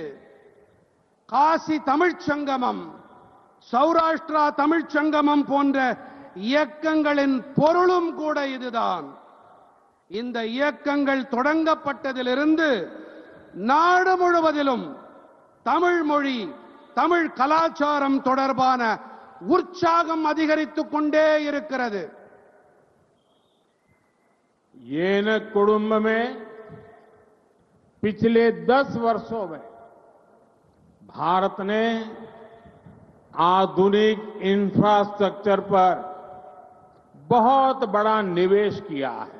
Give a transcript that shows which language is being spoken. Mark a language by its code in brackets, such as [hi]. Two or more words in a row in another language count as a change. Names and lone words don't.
[ta] காசி தமிழ்ச் சங்கமம், சௌராஷ்டிரா தமிழ்ச் சங்கமம் போன்ற இயக்கங்களின் பொருளும் கூட இதுதான். இந்த இயக்கங்கள் தொடங்கப்பட்டதிலிருந்து நாடு முழுவதிலும் தமிழ் மொழி, தமிழ் கலாச்சாரம் தொடர்பான உற்சாகம் அதிகரித்துக் கொண்டே இருக்கிறது. [hi] ये न कुडुंब में पिछले 10 वर्षों में भारत ने आधुनिक इंफ्रास्ट्रक्चर पर बहुत बड़ा निवेश किया है.